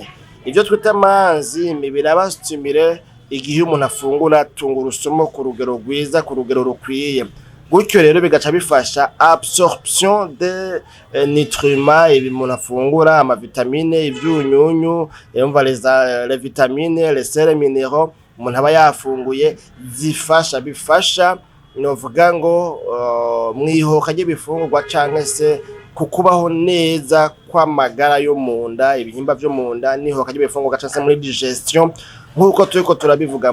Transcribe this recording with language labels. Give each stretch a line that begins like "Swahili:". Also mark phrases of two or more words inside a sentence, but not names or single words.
Rundi: Ivyo twita amanzime birabastimire igihe umuntu afungura tungurusumu ku rugero rwiza, ku rugero rukwiye. Gutyo rero bigaca bifasha
French: absorption de nutriments,
Rundi: ibi umuntu afungura, ama vitamine, ivyunyunyu, yumva
French: les vitamines, les sels minéraux
Rundi: umuntu aba yafunguye bifasha novuga ngo mwihoka ry'ibifungurwa canke se kukubaho neza kw'amagara yo mu nda, ibihimba vyo mu nda, nihoka ry'ibifungurwa canke se muri digestion nkuko turiko turabivuga.